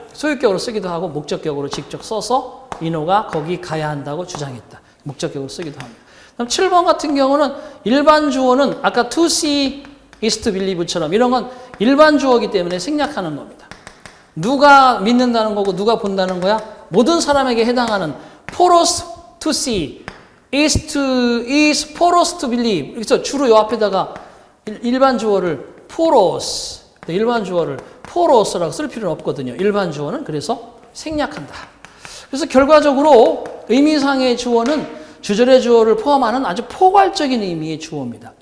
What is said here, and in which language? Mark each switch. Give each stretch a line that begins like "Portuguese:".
Korean: 소유격으로 쓰기도 하고 목적격으로 직접 써서 인호가 거기 가야 한다고 주장했다. 목적격으로 쓰기도 합니다. 그럼 7번 같은 경우는 일반 주어는 아까
English: to see is to believe
Korean: 처럼 이런 건 일반 주어이기 때문에 생략하는 겁니다. 누가 믿는다는 거고 누가 본다는 거야? 모든 사람에게 해당하는
English: for us to see is for us to believe.
Korean: 그래서 주로 요 앞에다가 일반 주어를 for us, 일반 주어를 for us라고 쓸 필요는 없거든요. 일반 주어는 그래서 생략한다. 그래서 결과적으로 의미상의 주어는 주절의 주어를 포함하는 아주 포괄적인 의미의 주어입니다.